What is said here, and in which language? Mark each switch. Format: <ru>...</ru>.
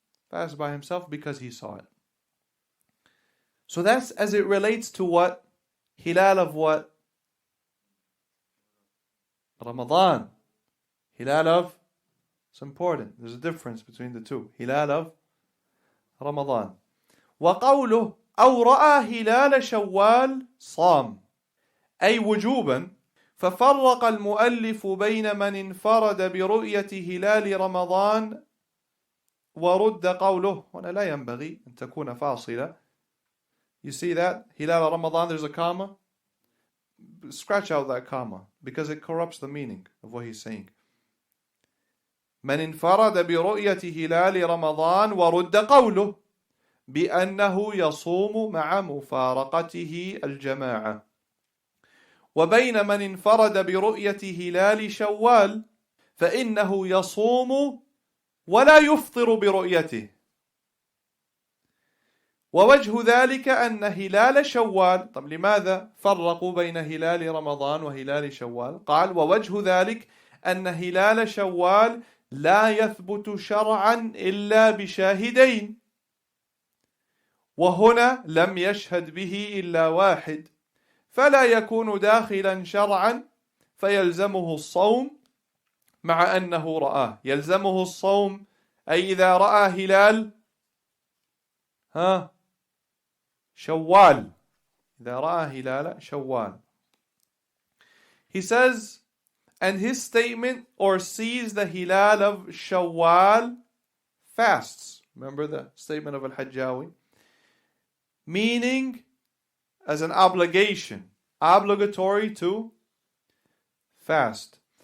<en>Fast by himself because he saw it. So that's as it relates to what? Hilal of what? Ramadan. Hilal of, it's important. There's a difference between the two. Hilal of Ramadan.</en> <ar>وقوله أو رأى هلال شوال صام أي وجوبا. ففرق المؤلف بين من انفرد برؤية هلال رمضان ورد قوله. هنا لا ينبغي أن تكون فاصلة.</ar> <en>You see that?</en> <ar>هلال رمضان,</ar> <en>there's a comma. Scratch out that comma because it corrupts the meaning of what he's saying.</en> <ar>من انفرد برؤية هلال رمضان ورد قوله بأنه يصوم مع مفارقته الجماعة. وبين من انفرد برؤية هلال شوال فإنه يصوم ولا يفطر برؤيته. ووجه ذلك أن هلال شوال. طب لماذا فرقوا بين هلال رمضان وهلال شوال؟ قال ووجه ذلك أن هلال شوال لا يثبت شرعا إلا بشاهدين، وهنا لم يشهد به إلا واحد، فلا يكون داخلا شرعا فيلزمه الصوم مع أنه رآه. يلزمه الصوم أي إذا رأى هلال شوال. إذا رأى هلال شوال.</ar> <en>He says, and his statement or sees the hilal of Shawwal fasts. Remember the statement of Al-Hajjawi? Meaning as an obligation, obligatory to fast.</en>